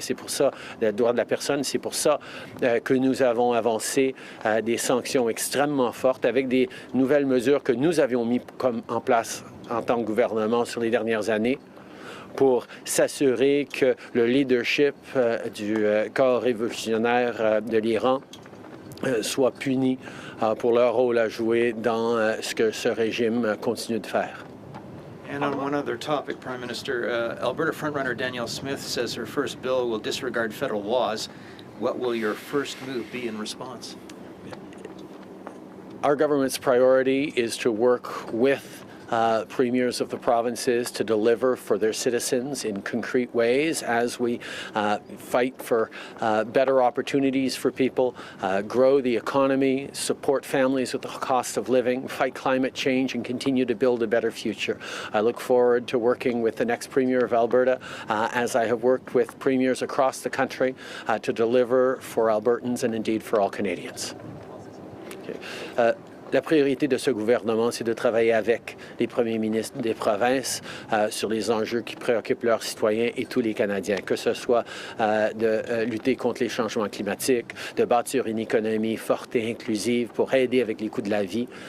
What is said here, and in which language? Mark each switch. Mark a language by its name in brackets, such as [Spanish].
[French] C'est pour ça, le droit de la personne, c'est pour ça que nous avons avancé des sanctions extrêmement fortes avec des nouvelles mesures que nous avions mis en place en tant que gouvernement sur les dernières années pour s'assurer que le leadership du corps révolutionnaire de l'Iran soit puni pour leur rôle à jouer dans ce que ce régime continue de faire. [English] And on one other topic, Prime Minister, Alberta frontrunner Danielle Smith says her first bill will disregard federal laws. What will your first move be in response? Our government's priority is to work with premiers of the provinces to deliver for their citizens in concrete ways as we fight for better opportunities for people, grow the economy, support families with the cost of living, fight climate change, and continue to build a better future. I look forward to working with the next Premier of Alberta, as I have worked with premiers across the country, to deliver for Albertans and indeed for all Canadians. Okay. [French] La priorité de ce gouvernement, c'est de travailler avec les premiers ministres des provinces sur les enjeux qui préoccupent leurs citoyens et tous les Canadiens, que ce soit de lutter contre les changements climatiques, de bâtir une économie forte et inclusive pour aider avec les coûts de la vie.